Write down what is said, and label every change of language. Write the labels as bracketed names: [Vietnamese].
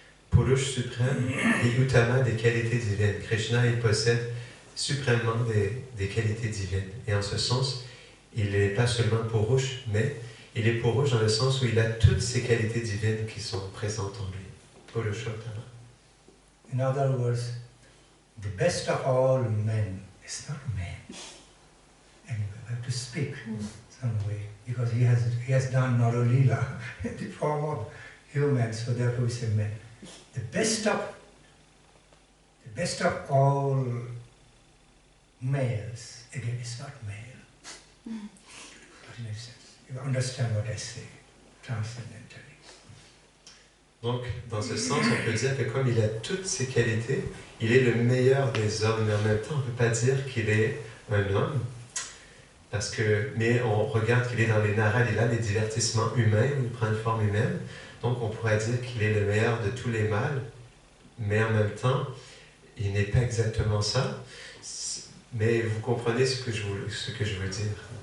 [French] Purush suprême et Uttama des qualités divines. Krishna, il possède suprêmement des qualités divines. Et en ce sens, il n'est pas seulement Purush, mais il est Purush dans le sens où il a toutes ces qualités divines qui sont présentes en lui. [Sanskrit] Purushottama. [English] In other words, the best of all men is not man. Anyway, I have to speak some way because he has done Naralila in the form of human, so therefore we say men. The best of all males, again, is not male. But in a sense, you understand what I say, transcendentally. [French] Donc, dans ce sens, on peut dire que comme il a toutes ces qualités, il est le meilleur des hommes, mais en même temps, on ne peut pas dire qu'il est un homme, mais on regarde qu'il est dans les naralila, les divertissements humains, où il prend une forme humaine, donc on pourrait dire qu'il est le meilleur de tous les mâles, mais en même temps, il n'est pas exactement ça, mais vous comprenez ce que je veux dire.